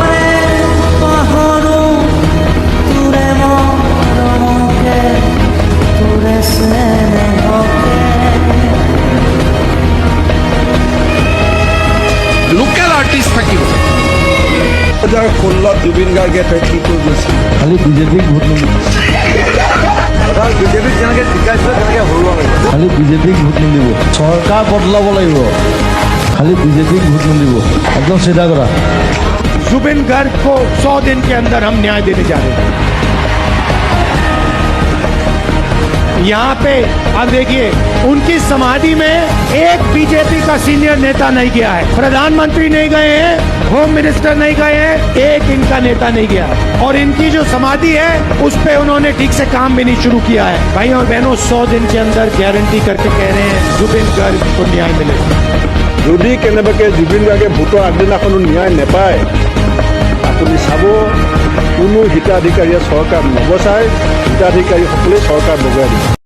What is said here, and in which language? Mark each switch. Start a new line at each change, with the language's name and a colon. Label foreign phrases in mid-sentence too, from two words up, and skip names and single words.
English: local artist
Assamese: থাকিব। 2016 জুবিন গাৰ্গে তই কি কৰি গৈছিল? খালি বিজেপিক ভোট নিদিব, বিজেপিক যেনেকৈ শিকাইছিলে তেনেকৈ হৰুৱা লাগিব। খালি বিজেপিক ভোট নিদিব, চৰকাৰ বদলাব লাগিব, খালি বিজেপিক ভোট নিদিব। একদম চিধা কথা।
Hindi: जुबिन गर्ग को 100 दिन के अंदर हम न्याय देने जा रहे हैं। यहाँ पे अब देखिए, उनकी समाधि में एक बीजेपी का सीनियर नेता नहीं गया है, प्रधानमंत्री नहीं गए हैं,
English: home minister
Hindi: नहीं गए हैं, एक इनका नेता नहीं गया। और इनकी जो समाधि है उस पे उन्होंने ठीक से काम भी नहीं शुरू किया है। भाई और बहनों, 100 दिन के अंदर गारंटी करके कह रहे हैं जुबिन गर्ग को न्याय मिलेगा।
Assamese: যদি কেনেবাকৈ জুবিন গাৰ্গে ভোটৰ আগদিনাখনো ন্যায় নাপায়, আপুনি চাব কোনো হিতাধিকাৰীয়ে চৰকাৰ নবচায়, হিতাধিকাৰীসকলে চৰকাৰ বগৰাই দিব।